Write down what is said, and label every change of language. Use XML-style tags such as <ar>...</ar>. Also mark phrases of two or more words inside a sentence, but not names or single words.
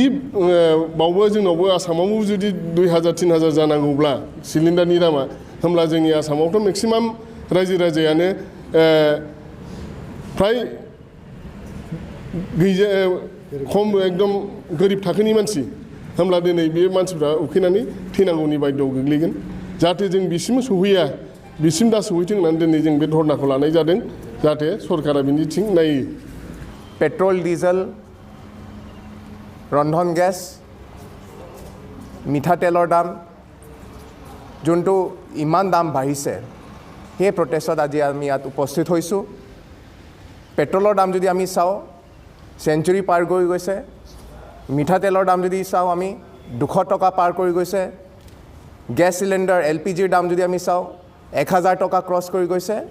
<brx>बावबो जोंनावबो आसामावबो जुदि 2000-3000 जानांगौब्ला सिलिन्डारनि दामा होमब्ला जोंनि आसामावथ' मेक्सिमाम रायजो राजायानो फ्राय खम एकदम गोरिब थाखोनि मानसि होमब्ला दिनै बे मानसिफ्रा उखैनानै थैनांगौनि बायद'आव गोग्लैगोन जाहाथे जों बिसिम सहैया बिसिम दा सहैथों होननानै दिनै जों बे धरनाखौ लानाय जादों जाहाथे सरकारा बिनिथिं नायो</brx> <en>petrol diesel</en> <as>रন্ধन गেছ মিঠাতেলৰ দাম যোনটো ইমান দাম বাঢ়িছে সেই প্ৰটেষ্টত আজি আমি ইয়াত উপস্থিত হৈছোঁ পেট্ৰলৰ দাম যদি আমি চাওঁ চেঞ্চুৰী পাৰ কৰি গৈছে মিঠাতেলৰ দাম যদি চাওঁ আমি 200 টকা পাৰ কৰি গৈছে গেছ চিলিণ্ডাৰ LPGৰ দাম যদি আমি চাওঁ 1000 টকা ক্ৰছ কৰি গৈছে</as>